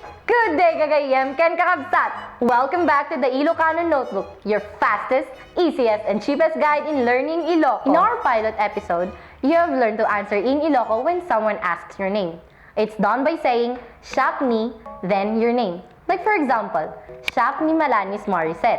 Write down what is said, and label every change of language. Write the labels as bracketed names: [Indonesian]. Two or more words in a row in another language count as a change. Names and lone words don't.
[English] Good day, [Iloko] gagayem, ken kakabsat! [English] Welcome back to the Ilocano Notebook, your fastest, easiest, and cheapest guide in learning Iloko. In our pilot episode, you have learned to answer in Iloko when someone asks your name. It's done by saying, [Iloko] Siak ni, [English] then your name. Like for example, [Iloko] Siak ni Malanis Morissette.